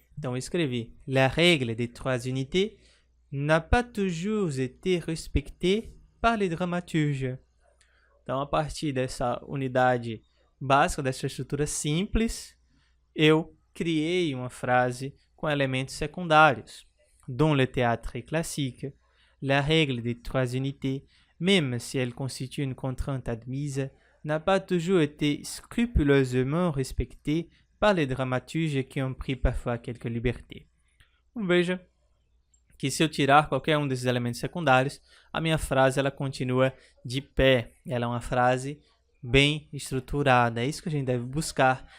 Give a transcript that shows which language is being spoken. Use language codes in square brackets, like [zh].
[pt] Então, eu escrevi, [fr] la règle des 3 unités n'a pas toujours été respectée par les dramaturges. [pt] Então, a partir dessa unidade básica, dessa estrutura simples, eu criei uma frase com elementos secundários. [fr] Dans le théâtre classique, la règle des 3 unités, même si elle constitue une contrainte admise, n'a pas toujours été scrupuleusement respectée par les dramaturges qui ont pris parfois quelques libertés. [pt] Veja que se eu tirar qualquer um desses elementos secundários, a minha frase ela continua de pé. Ela é uma frase bem estruturada. É isso que a gente deve buscar.